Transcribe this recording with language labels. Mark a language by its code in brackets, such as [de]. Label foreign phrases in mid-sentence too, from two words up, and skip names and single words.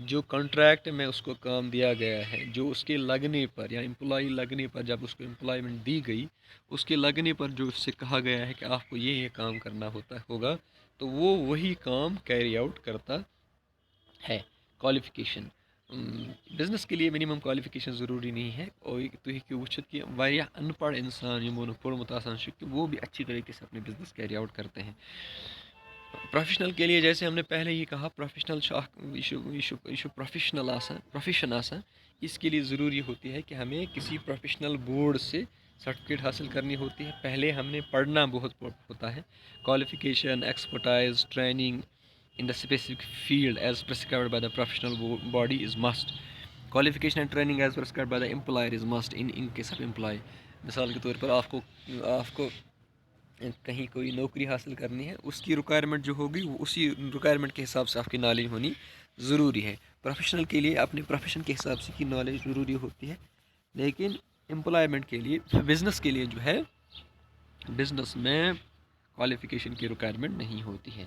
[ur] جو کانٹریکٹ میں اس کو کام دیا گیا ہے، جو اس کے لگنے پر یا امپلائی لگنے پر جب اس کو امپلائمنٹ دی گئی، اس کے لگنے پر جو اس سے کہا گیا ہے کہ آپ کو یہ کام کرنا ہوگا تو وہ وہی کام [en] carry out [ur] کرتا ہے۔ کوالیفیکیشن، بزنس کے لیے [en] minimum qualification [ur] ضروری نہیں ہے، اور [ks] تُہۍ ہیٚکِو وٕچھِتھ کہ واریاہ ان پڑھ انسان یِمو نہٕ پوٚرمُت آسان چھُ [ur] کہ وہ بھی اچھی طریقے سے اپنے بزنس [en] carry out [ur] کرتے ہیں۔ پروفیشنل کے لیے جیسے ہم نے پہلے ہی کہا، [en] professional profession [ur] آسان، اس کے لیے ضروری ہوتی ہے کہ ہمیں کسی [en] professional board [ur] سے سرٹیفکیٹ حاصل کرنی ہوتی ہے۔ پہلے ہم نے پڑھنا بہت ہوتا ہے، [en] qualification, expertise, training in the specific field as prescribed by the professional body is must. Qualification and training as prescribed by the employer is must in case of employee۔ [ur] مثال کے طور پر آپ کو کہیں کوئی نوکری حاصل کرنی ہے، اس کی ریکوائرمنٹ جو ہوگی وہ اسی ریکوائرمنٹ کے حساب سے آپ کی نالج ہونی ضروری ہے۔ پروفیشنل کے لیے اپنے پروفیشن کے حساب سے کی نالج ضروری ہوتی ہے، لیکن امپلائمنٹ کے لیے، بزنس کے لیے جو ہے، بزنس میں کوالیفیکیشن کی ریکوائرمنٹ نہیں ہوتی ہے۔